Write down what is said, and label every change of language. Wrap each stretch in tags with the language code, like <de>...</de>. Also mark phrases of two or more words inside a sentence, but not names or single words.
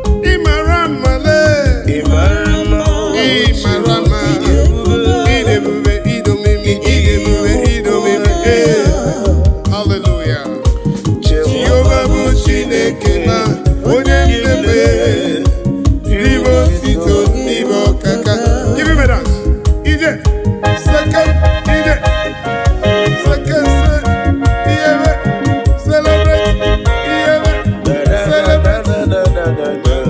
<ig>Ị mara mma lee. Ị mara mma. Ị mara mma. Ị dị ebube, ị dị omimi, ị dị ebube, ị dị omimi. Ee. Hallelujah. Jehova bụ Chineke ma, onye m na-efe, ribe otito n'ime ọkaka.</ig> <en>Give him a dance. Ije. Second, ije. Second, se-, iyebe. Celebrate. Iyebe. Celebrate.</en>